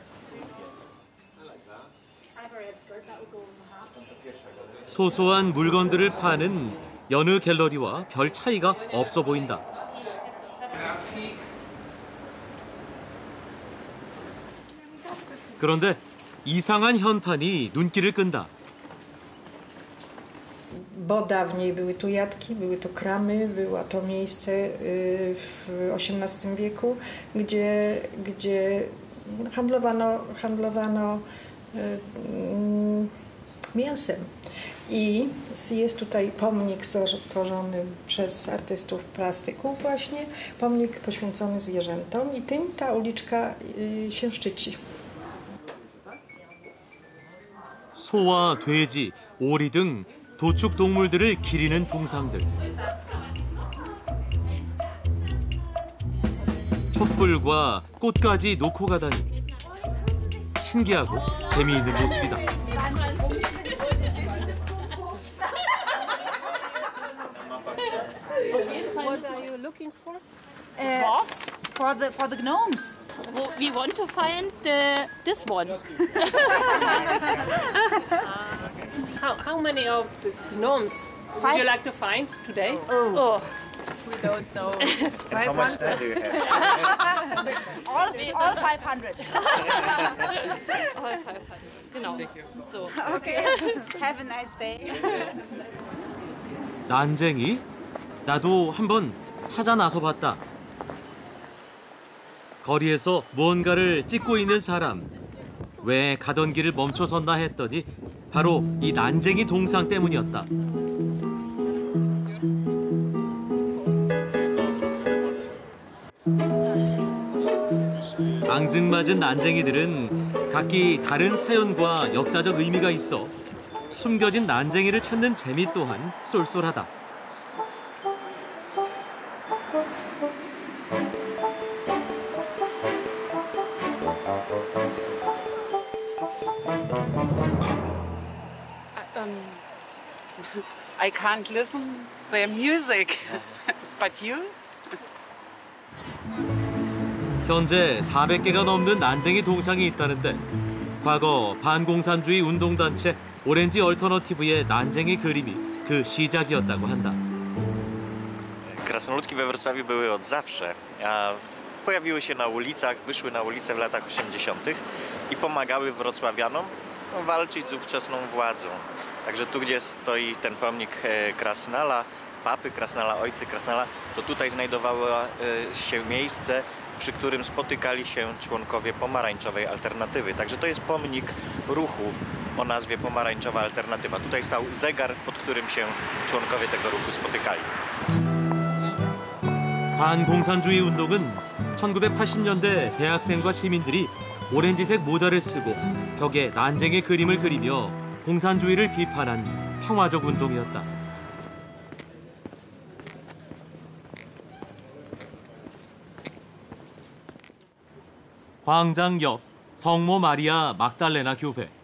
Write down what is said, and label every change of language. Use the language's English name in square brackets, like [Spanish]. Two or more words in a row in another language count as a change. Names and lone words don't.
[Korean] 소소한 물건들을 파는 여느 갤러리와 별 차이가 없어 보인다. 그런데 이상한 현판이 눈길을 끈다. [Polish] Bo dawniej były tu jatki, były to kramy, było to miejsce w XVIII wieku, gdzie handlowano mięsem. I jest tutaj pomnik stworzony przez artystów plastyków właśnie, pomnik poświęcony zwierzętom i tym ta uliczka się szczyci. [Korean] 소와 돼지, 오리 등 도축 동물들을 기리는 동상들. 촛불과 꽃까지 놓고 가다니 신기하고 재미있는 모습이다. [English] What are you looking for? For the gnomes. Well, we want to find this one. How many of these gnomes would you like to find today? Oh. We don't know. And how much time do you have? all 500. All 500. Genau. So. Okay. Have a nice day. [Korean] 난쟁이? 나도 한번 찾아 나서봤다. 거리에서 무언가를 찍고 있는 사람. 왜 가던 길을 멈춰섰나 했더니 바로 이 난쟁이 동상 때문이었다. 앙증맞은 난쟁이들은 각기 다른 사연과 역사적 의미가 있어 숨겨진 난쟁이를 찾는 재미 또한 쏠쏠하다. [English] I can't listen their music, but you? [Korean] 현재 400개가 넘는 난쟁이 동상이 있다는데 과거 반공산주의 운동단체 오렌지 얼터너티브의 난쟁이 그림이 그 시작이었다고 한다. [Polish] Krasnoludki we Wrocławiu były od zawsze, a pojawiły się na ulicach, wyszły na ulice w latach 80. i pomagały wrocławianom walczyć z ówczesną władzą. Także tu, gdzie stoi ten pomnik Krasnala, papy Krasnala, ojcy Krasnala, to tutaj znajdowało się miejsce, przy którym spotykali się członkowie pomarańczowej alternatywy. Także to jest pomnik ruchu o nazwie Pomarańczowa Alternatywa. Tutaj stał zegar, pod którym się członkowie tego ruchu spotykali. [Korean] 반공산주의 운동은 1980년대 대학생과 시민들이 오렌지색 모자를 쓰고 벽에 난쟁이 그림을 그리며 공산주의를 비판한 평화적 운동이었다. 광장 옆 성모 마리아 막달레나 교회.